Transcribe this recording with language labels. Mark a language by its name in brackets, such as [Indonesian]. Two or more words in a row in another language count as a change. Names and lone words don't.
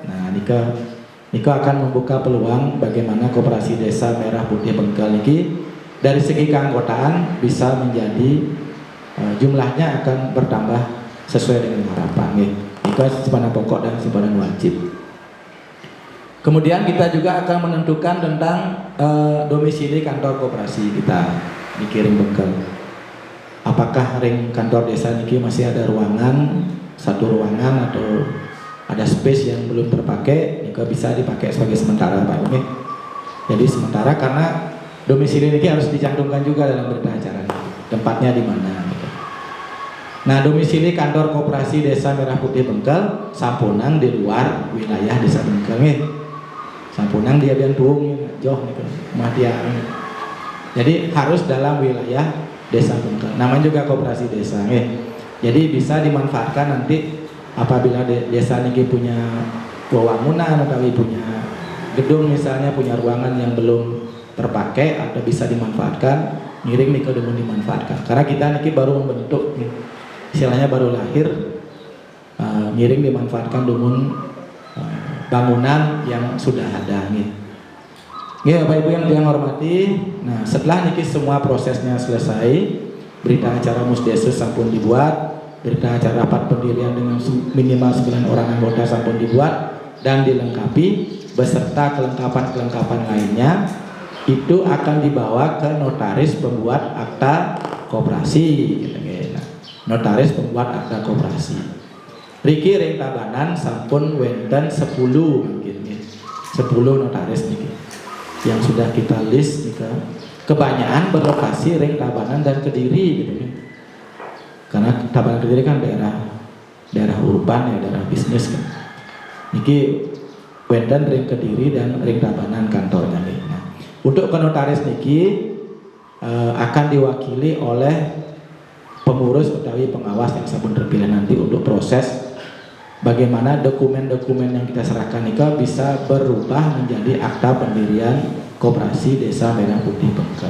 [Indonesian] Nah, niko akan membuka peluang bagaimana koperasi desa Merah Putih Bengkel niki dari segi keanggotaan bisa menjadi jumlahnya akan bertambah sesuai dengan harapan nih. Niko simpanan pokok dan simpanan wajib. Kemudian kita juga akan menentukan tentang domisili kantor koperasi kita di Ring Bengkel. Apakah ring kantor desa niki masih ada ruangan, 1 ruangan atau ada space yang belum terpakai, niko bisa dipakai sebagai sementara Pak Umi. Jadi sementara karena domisili niki harus dicantumkan juga dalam berita acara tempatnya di mana. Gitu. Nah, domisili kantor koperasi desa Merah Putih Bengkel sampunang di luar wilayah desa Bengkel nih. [Balinese] Sampunang dia biang tuung jauh gitu, Matiang. [Indonesian] Jadi harus dalam wilayah desa Bengkel. Namanya juga koperasi desa nih. Jadi bisa dimanfaatkan nanti apabila desa ini punya wewangunan atau punya gedung misalnya, punya ruangan yang belum terpakai atau bisa dimanfaatkan, ngiring nih ke dimanfaatkan. Karena kita niki baru membentuk, istilahnya baru lahir, ngiring dimanfaatkan dumun bangunan yang sudah ada nih. Ya, Bapak Ibu yang hormati, nah setelah niki semua prosesnya selesai, berita acara Musdesus sampun dibuat, berita acara rapat pendirian dengan minimal 9 orang anggota sampun dibuat dan dilengkapi beserta kelengkapan-kelengkapan lainnya, itu akan dibawa ke notaris pembuat akta koperasi gitu. Nah, notaris pembuat akta koperasi. [Balinese] Riki ring tabanan sampun wenten 10 mungkin ya. [Indonesian] 10 notaris nih yang sudah kita list nih, kebanyakan berlokasi ring Tabanan dan Kediri gitu ya. Karena Tabanan Kediri kan daerah urban ya, daerah bisnis kan. [Balinese] Niki wenten ring Kediri [Indonesian] dan ring Tabanan kantornya nih. Nah, untuk ke notaris niki akan diwakili oleh pengurus utawi pengawas yang sampun terpilih nanti untuk proses bagaimana dokumen-dokumen yang kita serahkan nika bisa berubah menjadi akta pendirian koperasi desa Merah Putih Bengkel.